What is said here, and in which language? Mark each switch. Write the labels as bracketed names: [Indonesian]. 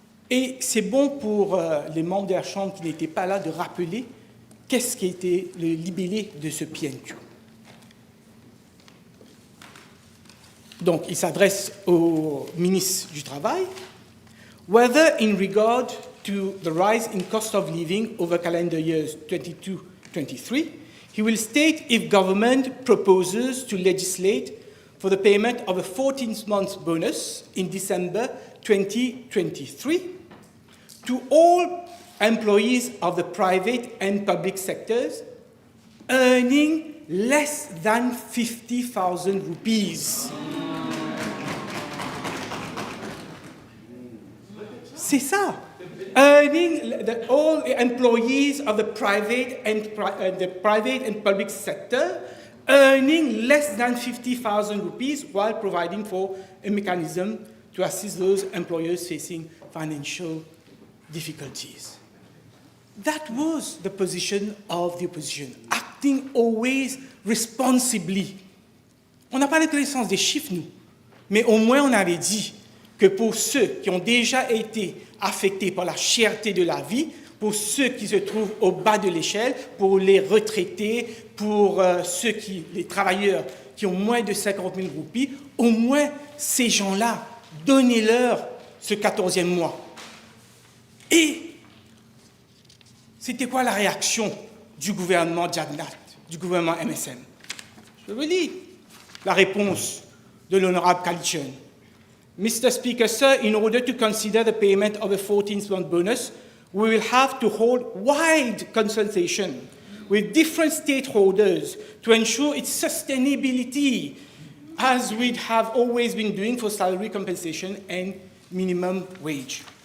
[French] Et c'est bon pour les membres de la Chambre qui n'étaient pas là de rappeler qu'est-ce qui était le libellé de ce PNQ. Donc, il s'adresse au ministre du Travail. [English] Whether in regard to the rise in cost of living over calendar years 22-23, he will state if government proposes to legislate for the payment of a 14-month bonus in December 2023 to all employees of the private and public sectors earning less than 50,000 rupees. [French] C'est ça. [English] Earning all employees of the private and public sector earning less than 50,000 rupees while providing for a mechanism to assist those employers facing financial difficulties. That was the position of the opposition, acting always responsibly. [French] On n'a pas la connaissance des chiffres, nous, mais au moins on avait dit que pour ceux qui ont déjà été affectés par la cherté de la vie, pour ceux qui se trouvent au bas de l'échelle, pour les retraités, pour les travailleurs qui ont moins de 50 000 roupies, au moins ces gens-là, donnez-leur ce 14e mois. Et c'était quoi la réaction du gouvernement Jagnat, du gouvernement MSM? Je vous lis la réponse de l'honorable Kalitchen. [English] Mr. Speaker, sir, in order to consider the payment of a 14th-month bonus, we will have to hold wide consultation with different stakeholders to ensure its sustainability, as we have always been doing for salary compensation and minimum wage.